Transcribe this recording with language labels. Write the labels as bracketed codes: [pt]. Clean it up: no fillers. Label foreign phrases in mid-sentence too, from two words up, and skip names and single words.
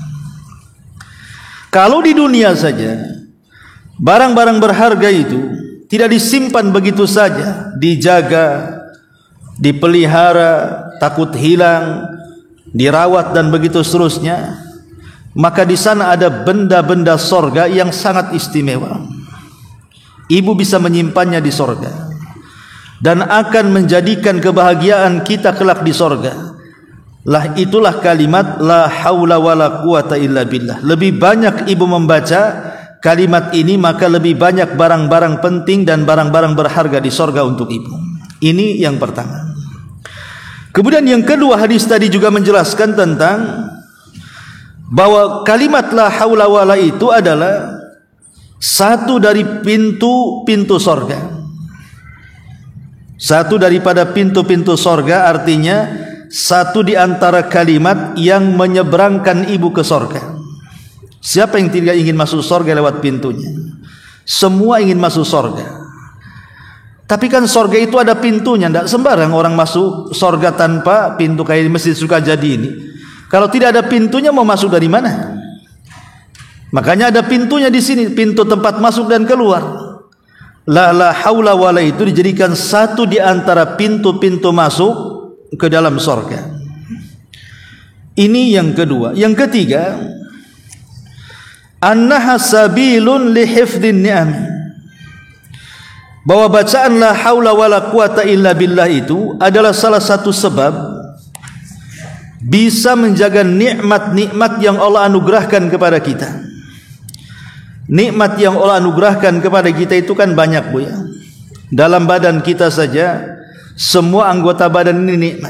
[id] Kalau di dunia saja, barang-barang berharga itu tidak disimpan begitu saja, dijaga, dipelihara, takut hilang, dirawat dan begitu seterusnya, maka di sana ada benda-benda sorga yang sangat istimewa. Ibu bisa menyimpannya di sorga dan akan menjadikan kebahagiaan kita kelak di sorga. Lah itulah kalimat [ar] لا حول ولا قوة إلا بالله. [id] Lebih banyak ibu membaca kalimat ini, maka lebih banyak barang-barang penting dan barang-barang berharga di sorga untuk ibu. Ini yang pertama. Kemudian yang kedua, hadis tadi juga menjelaskan tentang bahwa kalimat [ar] لا حول ولا [id] itu adalah satu dari pintu-pintu sorga. Satu daripada pintu-pintu sorga, artinya satu di antara kalimat yang menyeberangkan ibu ke sorga. Siapa yang tidak ingin masuk sorga lewat pintunya? Semua ingin masuk sorga. Tapi kan sorga itu ada pintunya. Tidak sembarang orang masuk sorga tanpa pintu. Kayak di Masjid Sukajadi ini, kalau tidak ada pintunya mau masuk dari mana? Makanya ada pintunya di sini, pintu tempat masuk dan keluar. [ar] لا حول ولا [id] itu dijadikan satu di antara pintu-pintu masuk ke dalam sorga. Ini yang kedua. Yang ketiga, [ar] أنها سبيل لحفظ النعم. [id] Bahwa bacaan [ar] لا حول ولا قوة إلا بالله [id] itu adalah salah satu sebab bisa menjaga nikmat-nikmat yang Allah anugerahkan kepada kita. Nikmat yang Allah anugerahkan kepada kita itu kan banyak, Bu ya. Dalam badan kita saja, semua anggota badan ini nikmat.